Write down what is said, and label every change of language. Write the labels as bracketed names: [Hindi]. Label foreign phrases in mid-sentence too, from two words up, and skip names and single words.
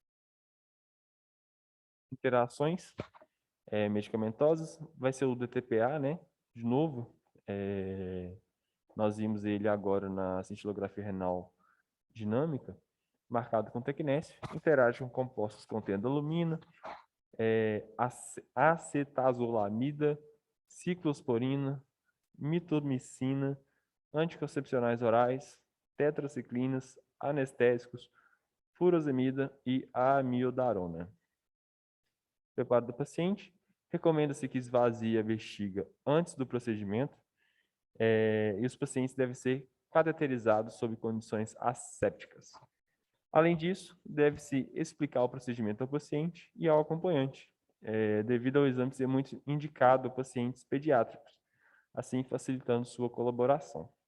[Portuguese] Interações medicamentosas, vai ser o DTPA, né? De novo, nós vimos ele agora na cintilografia renal dinâmica, marcado com tecnécio, interage com compostos contendo alumina, acetazolamida, ciclosporina, mitomicina, anticoncepcionais orais, tetraciclinas, anestésicos, furosemida e amiodarona. Preparo do paciente. Recomenda-se que esvazie a bexiga antes do procedimento e os pacientes devem ser cateterizados sob condições assépticas. Além disso, deve-se explicar o procedimento ao paciente e ao acompanhante, devido ao exame ser muito indicado a pacientes pediátricos, assim facilitando sua colaboração.